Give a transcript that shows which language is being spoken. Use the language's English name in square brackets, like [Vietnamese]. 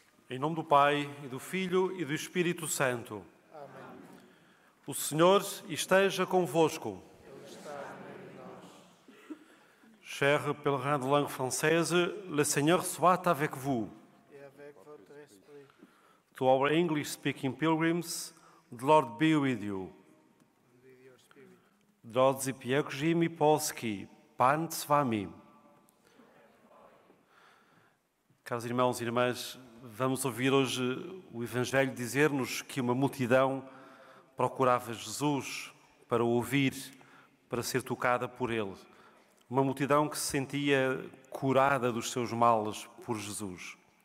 [Portuguese] Em nome do Pai, e do Filho, e do Espírito Santo. Amém. O Senhor esteja convosco. Ele está no meio de nós. [French] Chers pèlerins de langue française, le Seigneur soit avec vous. Et avec votre esprit. [English] To our English-speaking pilgrims, the Lord be with you. With your spirit. [Polish] Drodzy pielgrzymi Polski, Pan z wami. [Portuguese] Caros irmãos e irmãs, vamos ouvir hoje o Evangelho dizer-nos que uma multidão procurava Jesus para o ouvir, para ser tocada por ele. Uma multidão que se sentia curada dos seus males por Jesus.